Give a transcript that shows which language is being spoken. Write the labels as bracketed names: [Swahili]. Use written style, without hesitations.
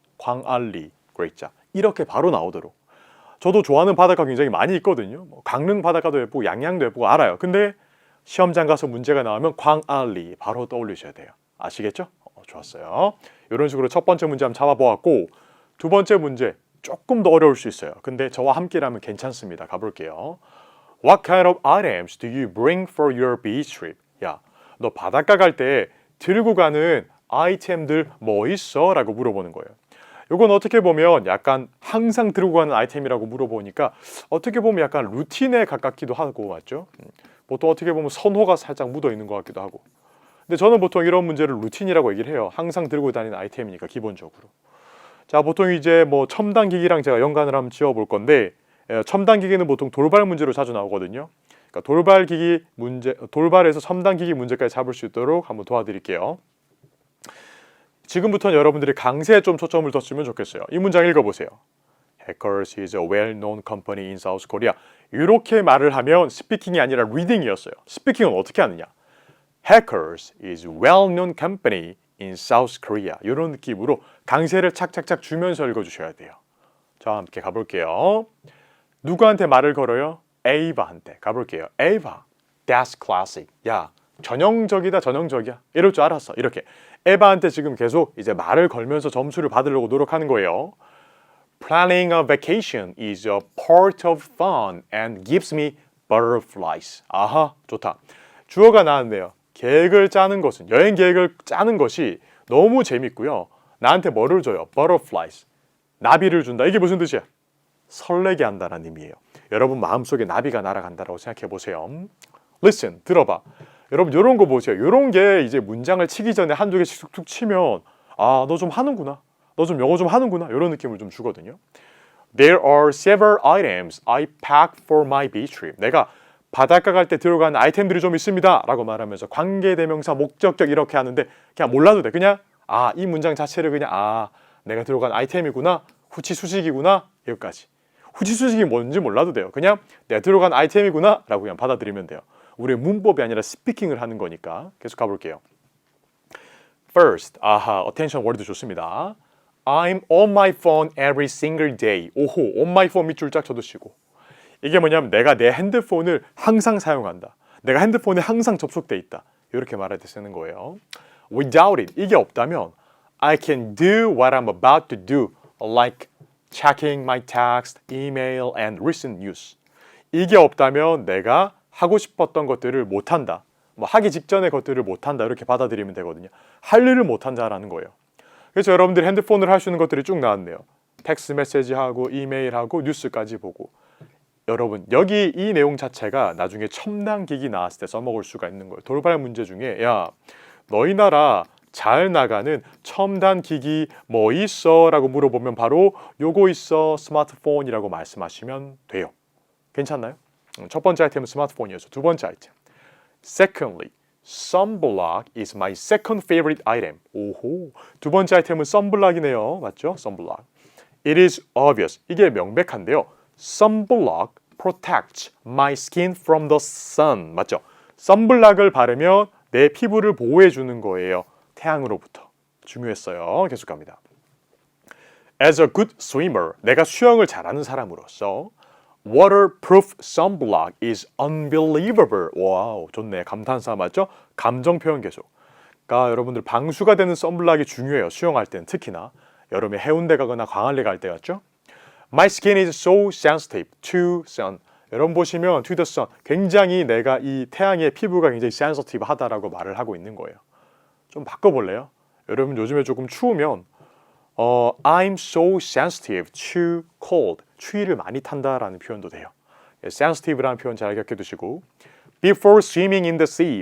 [Korean] 광안리, 그레이자. 이렇게 바로 나오도록. 저도 좋아하는 바닷가 굉장히 많이 있거든요. 강릉 바닷가도 예쁘고 양양도 예쁘고 알아요. 근데 시험장 가서 문제가 나오면 광안리 바로 떠올리셔야 돼요. 아시겠죠? 좋았어요. 이런 식으로 첫 번째 문제 한번 잡아보았고 두 번째 문제 조금 더 어려울 수 있어요. 근데 저와 함께라면 괜찮습니다. 가볼게요. [English] What kind of items do you bring for your beach trip? [Korean] 야, 너 바닷가 갈 때 들고 가는 아이템들 뭐 있어? 라고 물어보는 거예요. 이건 어떻게 보면 약간 항상 들고 가는 아이템이라고 물어보니까 어떻게 보면 약간 루틴에 가깝기도 하고 맞죠? 보통 어떻게 보면 선호가 살짝 묻어 있는 것 같기도 하고. 근데 저는 보통 이런 문제를 루틴이라고 얘기를 해요. 항상 들고 다니는 아이템이니까 기본적으로. 자, 보통 이제 뭐 첨단 기기랑 제가 연관을 한번 지어볼 건데 첨단 기기는 보통 돌발 문제로 자주 나오거든요. 그러니까 돌발 기기 문제, 돌발에서 첨단 기기 문제까지 잡을 수 있도록 한번 도와드릴게요. 지금부터는 여러분들이 강세에 좀 초점을 뒀으면 좋겠어요. 이 문장 읽어보세요. [English] Hackers is a well-known company in South Korea. [Korean] 이렇게 말을 하면 스피킹이 아니라 리딩이었어요. 스피킹은 어떻게 하느냐? [English] Hackers is a well-known company in South Korea. [Korean] 이런 느낌으로 강세를 착착착 주면서 읽어주셔야 돼요. 자, 함께 가볼게요. 누구한테 말을 걸어요? 에이바한테 가볼게요. [English] 에이바, that's classic. [Korean] 야, 전형적이다, 전형적이야. 이럴 줄 알았어. 이렇게 에바한테 지금 계속 이제 말을 걸면서 점수를 받으려고 노력하는 거예요. [English] Planning a vacation is a part of fun and gives me butterflies. [Korean] 아하, 좋다. 주어가 나왔네요. 계획을 짜는 것은, 여행 계획을 짜는 것이 너무 재밌고요. 나한테 뭐를 줘요? Butterflies. 나비를 준다. 이게 무슨 뜻이야? 설레게 한다는 의미예요. 여러분 마음속에 나비가 날아간다라고 생각해 보세요. Listen, 들어봐. 여러분 이런 거 보세요. 이런 게 이제 문장을 치기 전에 한두 개씩 툭툭 치면 아, 너 좀 하는구나. 너 좀 영어 좀 하는구나. 이런 느낌을 좀 주거든요. [English] There are several items I packed for my beach trip. [Korean] 내가 바닷가 갈 때 들어간 아이템들이 좀 있습니다. 라고 말하면서 관계대명사, 목적격 이렇게 하는데 그냥 몰라도 돼. 그냥 아, 이 문장 자체를 그냥 아, 내가 들어간 아이템이구나. 후치수식이구나. 여기까지. 후치수식이 뭔지 몰라도 돼요. 그냥 내가 들어간 아이템이구나. 라고 그냥 받아들이면 돼요. 우리의 문법이 아니라 스피킹을 하는 거니까. 계속 가볼게요. [English] First, [Korean] 아하, [English] attention word [Korean] 좋습니다. [English] I'm on my phone every single day. [Korean] 오호, [English] on my phone [Korean] 밑줄 쫙 쳐두시고. 이게 뭐냐면 내가 내 핸드폰을 항상 사용한다. 내가 핸드폰에 항상 접속돼 있다. 이렇게 말할 때 쓰는 거예요. [English] Without it, [Korean] 이게 없다면 [English] I can do what I'm about to do, like checking my text, email, and recent news. [Korean] 이게 없다면 내가 하고 싶었던 것들을 못한다. 뭐 하기 직전의 것들을 못한다. 이렇게 받아들이면 되거든요. 할 일을 못한다라는 거예요. 그래서 여러분들이 핸드폰으로 할 수 있는 것들이 쭉 나왔네요. 텍스트 메시지하고 이메일하고 뉴스까지 보고. 여러분 여기 이 내용 자체가 나중에 첨단 기기 나왔을 때 써먹을 수가 있는 거예요. 돌발 문제 중에 야, 너희 나라 잘 나가는 첨단 기기 뭐 있어? 라고 물어보면 바로 요거 있어, 스마트폰이라고 말씀하시면 돼요. 괜찮나요? 첫 번째 아이템은 스마트폰이어서 두 번째 아이템. [English] Secondly, sunblock is my second favorite item. [Korean] 오호, 두 번째 아이템은 sunblock이네요. 맞죠? [English] sunblock. It is obvious. [Korean] 이게 명백한데요. [English] sunblock protects my skin from the sun. [Korean] 맞죠? 선블락을 바르면 내 피부를 보호해 주는 거예요. 태양으로부터. 중요했어요. 계속 갑니다. [English] As a good swimmer, [Korean] 내가 수영을 잘하는 사람으로서 [English] waterproof sunblock is unbelievable. [Korean] 와우, 좋네. 감탄사 맞죠? 감정 표현 계속. 그러니까 여러분들 방수가 되는 선블락이 중요해요. 수영할 때는 특히나. 여름에 해운대 가거나 광안리 갈 때 같죠? [English] My skin is so sensitive to sun. [Korean] 여러분 보시면 [English] to the sun. [Korean] 굉장히 내가 이 태양의 피부가 굉장히 sensitive 하다라고 말을 하고 있는 거예요. 좀 바꿔볼래요? 여러분 요즘에 조금 추우면 [English] I'm so sensitive to cold. [Korean] 추위를 많이 탄다라는 표현도 돼요. sensitive라는 표현 잘 기억해 두시고 [English] before swimming in the sea.